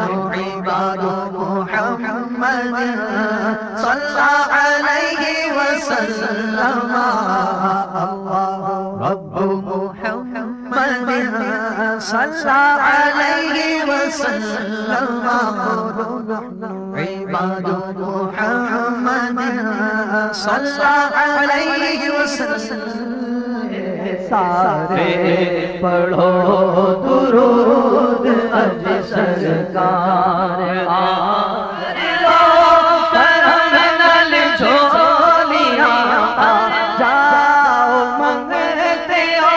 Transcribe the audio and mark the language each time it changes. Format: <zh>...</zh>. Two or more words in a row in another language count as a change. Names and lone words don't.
<ar>عباد محمد صلى عليه وسلم الله رب محمد صلى عليه وسلم قولوا نحن عباد محمد صلى عليه وسلم</ar> <pa>سارے پڑھو درود اج سرکار لو کرم نال جھولیاں جاؤ منگتے ہو</pa>